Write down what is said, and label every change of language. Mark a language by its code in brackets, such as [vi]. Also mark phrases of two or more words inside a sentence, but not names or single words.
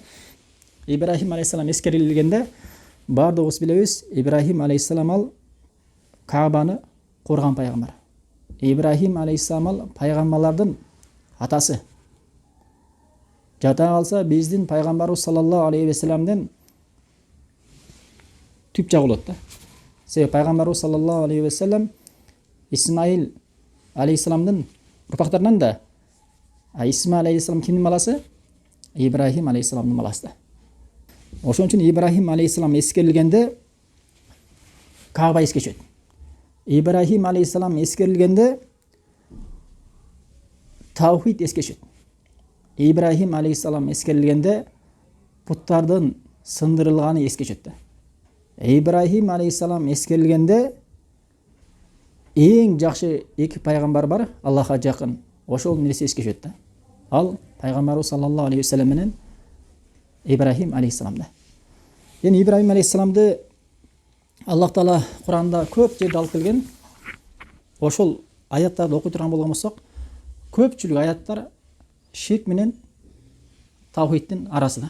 [ky] Ибрахим алейхиссалам эскерилгенде бардыгыбыз билебиз, Ибрахим алейхиссалам ал Каабаны корган пайгамбар. Ибрахим алейхиссалам ал пайгамбарлардын атасы. Жата калса биздин пайгамбарыбыз [ar] صلى الله عليه وسلم [ky] түп жагы болот да. Себеби пайгамбарыбыз [ar] صلى الله عليه وسلم [ky] Исмаил алейхиссаламдын урпактарынан да. Исмаил алейхиссалам кимдин баласы? Ибрахим алейхиссаламдын баласы да. Ошон үчүн Ибрахим алейхиссалам эскерилгенде Кааба эске түшөт. Ибрахим алейхиссалам эскерилгенде таухид эске түшөт. Ибрахим алейхиссалам эскерилгенде буттардын сындырылганы эске түшөт да. Ибрахим алейхиссалам эскерилгенде эң жакшы эки пайгамбар бар, Аллахка жакын. Ошол нерсе эске түшөт да. Ал пайгамбарыбыз [ar] صلى الله عليه وسلم [ky] менен Ибрахим алейхиссаламда. Эми Ибрахим алейхиссаламды Аллах Таала Куранда көп жерде алып келген. Ошол аяттарды окуй турган болгон болсок, көпчүлүк аяттар ширк менен таухидтин арасында.